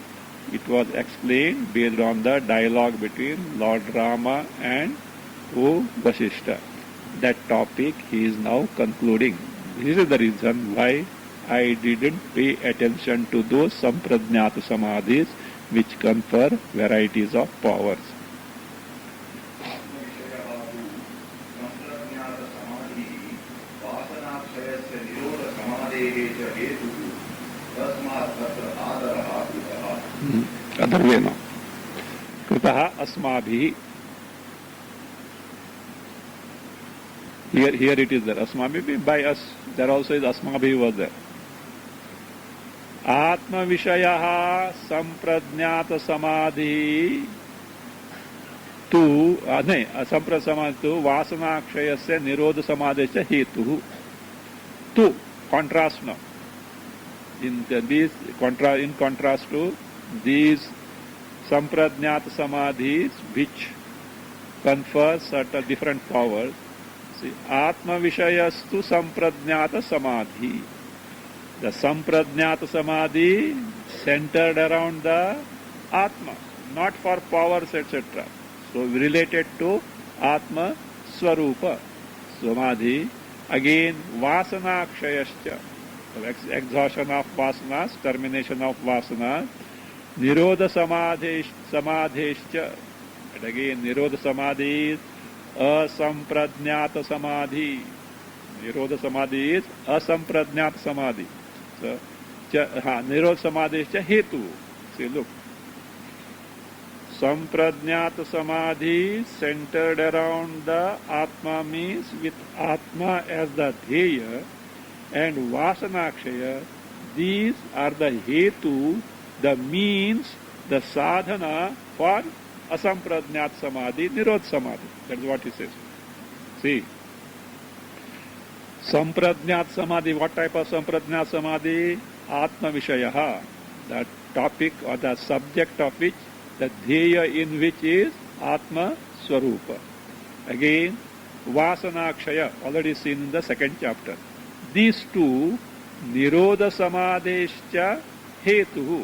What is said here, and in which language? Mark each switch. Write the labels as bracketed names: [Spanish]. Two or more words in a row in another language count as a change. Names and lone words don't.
[English] It was explained based on the dialogue between Lord Rama and Vasishtha. That topic he is now concluding. This is the reason why I didn't pay attention to those [Sanskrit] sampradnyata samadhis [English] which confer varieties of powers. [Sanskrit] Adharvena. Kritaha asmabhi. [English] Here it is there. Asmabhi, by us. There also is asmabhi was there. [Sanskrit] Atma Vishayaha Sampradnyata Samadhi tu Sampradnyata Samadhi tu Vasanakshayasya Nirodha Samadhisya Hetuhu. [English] Tu, contrast now. In contrast to these [Sanskrit] Sampradnyata Samadhis [English] which confer certain different powers. [Sanskrit] See, Atma Vishayastu Sampradnyata Samadhi. [English] The Sampradnyata Samadhi centered around the Atma, not for powers, etc. So related to [Sanskrit] Atma Swarupa. [English] Samadhi, again [Sanskrit] Vasanakshayascha, [English] exhaustion of vasanas, termination of vasanas, [Sanskrit] Nirodha Samadhescha, [English] and again Nirodha Samadhi is Asampradnyata Samadhi. Nirodha Samadhi is Asampradnyata Samadhi. So, Nirodha Samadhi is Hetu. See, look. Sampradnyata Samadhi centered around the Atma means with Atma as the Dheya and Vasanakshaya, these are the hetu, the means, the sadhana for [Sanskrit] asampradnyat samadhi, nirodh samadhi. [English] That is what he says. See, sampradnyat samadhi, what type of sampradnyat samadhi? [Sanskrit] Atma Vishayaha, [English] the topic or the subject of which, the dheya in which is [Sanskrit] Atma Swarupa. [English] Again, Vasana Kshaya, already seen in the second chapter. These two, [Sanskrit] Nirodha Samadhescha Hetuhu.